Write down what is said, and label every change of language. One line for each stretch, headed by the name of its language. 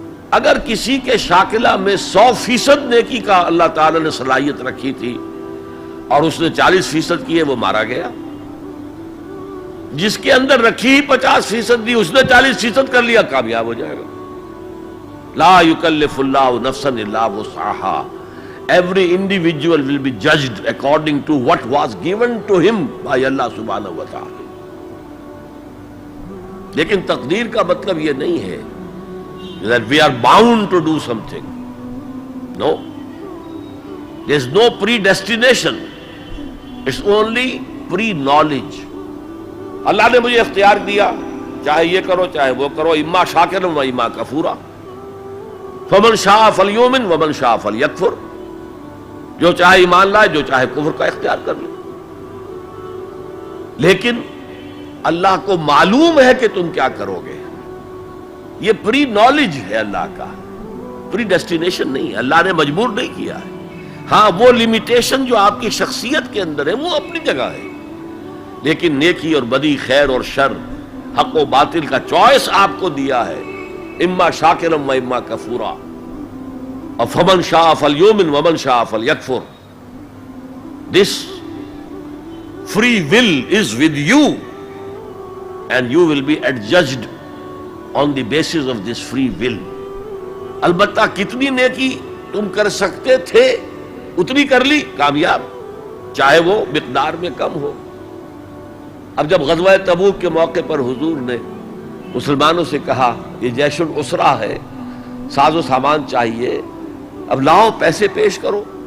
Urdu: اگر کسی کے شاکلہ میں 100% نیکی کا اللہ تعالی نے صلاحیت رکھی تھی اور اس نے 40% کی ہے، وہ مارا گیا. جس کے اندر رکھی 50% دی، اس نے 40% کر لیا، کامیاب ہو جائے گا.
Arabic: لا یکلف اللہ نفسا الا وسعها.
English: Every individual will be judged according to what was given to him by Allah subhanahu wa ta'ala.
Urdu: لیکن تقدیر کا مطلب یہ نہیں ہے
English: that we are bound to do something. No. There is no predestination. It's only pre-knowledge.
Urdu: اللہ نے مجھے اختیار دیا، چاہے یہ کرو چاہے وہ کرو،
Arabic: اما شاکرا و اما کفورا، فمن شاء فلیؤمن ومن شاء فلیکفر.
Urdu: جو چاہے ایمان لائے، جو چاہے کفر کا اختیار کر لے. لیکن اللہ کو معلوم ہے کہ تم کیا کرو گے. یہ پری نالج ہے اللہ کا، پری ڈیسٹینیشن نہیں. اللہ نے مجبور نہیں کیا ہے. ہاں وہ لمیٹیشن جو آپ کی شخصیت کے اندر ہے وہ اپنی جگہ ہے، لیکن نیکی اور بدی، خیر اور شر، حق و باطل کا چوائس آپ کو دیا ہے.
Arabic: اما شاکرم و اما کفورا،
Urdu: اور
Arabic: فمن شاء فلیؤمن ومن شاء فلیکفر.
English: This free will is with you and you will be adjudged on the basis of this free will.
Urdu: البتہ کتنی نیکی تم کر سکتے تھے اتنی کر لی، کامیاب، چاہے وہ مقدار میں کم ہو. اب جب غزوہ تبوک کے موقع پر حضور نے مسلمانوں سے کہا یہ جیش العسرہ ہے، ساز و سامان چاہیے، اب لاؤ پیسے پیش کرو.